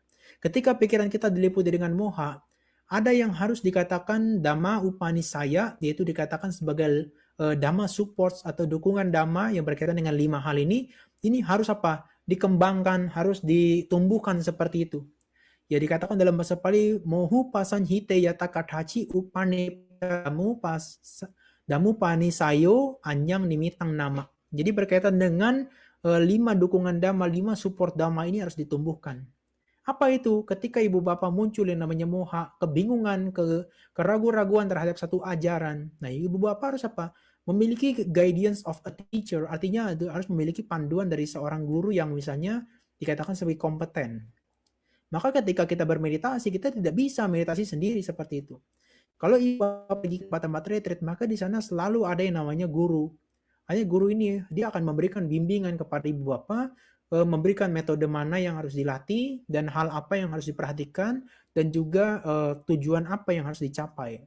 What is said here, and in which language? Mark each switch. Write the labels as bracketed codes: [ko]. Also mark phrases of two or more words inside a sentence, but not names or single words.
[id] Ketika pikiran kita diliputi dengan moha, ada yang harus dikatakan [pi] dhamma upanisaya, [id] yaitu dikatakan sebagai [en] dhamma support [id] atau dukungan dhamma yang berkaitan dengan 5 hal ini harus apa? Dikembangkan, harus ditumbuhkan seperti itu. Ya dikatakan dalam bahasa Pali, [pi] mohu pasan hite yata katachi upane damu pani sayo anyang nimitang nama. [id] Jadi berkaitan dengan 5 dukungan dhamma, 5 support dhamma ini harus ditumbuhkan. Apa itu? Ketika ibu bapak muncul yang namanya moha, kebingungan, keraguan-raguan terhadap satu ajaran. Nah, ibu bapak harus apa? Memiliki [en] guidance of a teacher, [id] artinya harus memiliki panduan dari seorang guru yang misalnya dikatakan sebagai kompeten. Maka ketika kita bermeditasi, kita tidak bisa meditasi sendiri seperti itu. Kalau ibu pergi ke tempat retreat, maka di sana selalu ada yang namanya guru. Hanya guru ini, dia akan memberikan bimbingan kepada ibu bapak, memberikan metode mana yang harus dilatih, dan hal apa yang harus diperhatikan, dan juga tujuan apa yang harus dicapai.